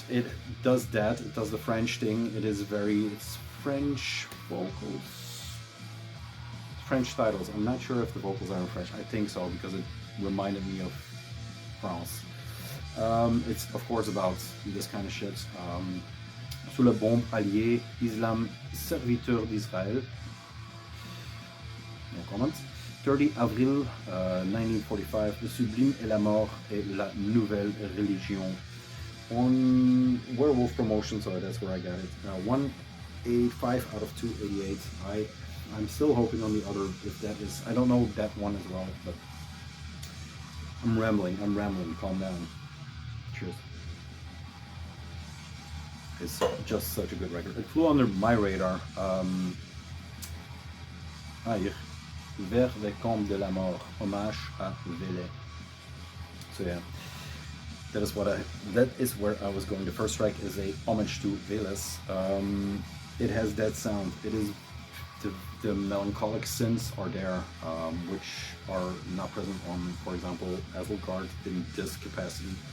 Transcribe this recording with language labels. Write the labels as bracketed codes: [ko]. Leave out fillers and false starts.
[en] It does that. It does the French thing. It's French vocals, French titles. I'm not sure if the vocals are in French. I think so, because it reminded me of France. It's of course about this kind of shit. [fr] Sous la bombe alliée, Islam, serviteur d'Israël. [en] No comments. [fr] 30 avril 1945, Le Sublime et la Mort et la Nouvelle Religion. [en] On Werewolf Promotion, so that's where I got it. 185 out of 288. I'm still hoping on the other, if that is, I don't know that one as well, but I'm rambling, calm down. Cheers. It's just such a good record. It flew under my radar. Here. [fr] Vers les Camps de la Mort, hommage à Vélez. [en] So yeah, that is where I was going. The first track is a homage to Vélez. It has that sound. It is the melancholic synths are there, which are not present on, for example, Asgard in this capacity.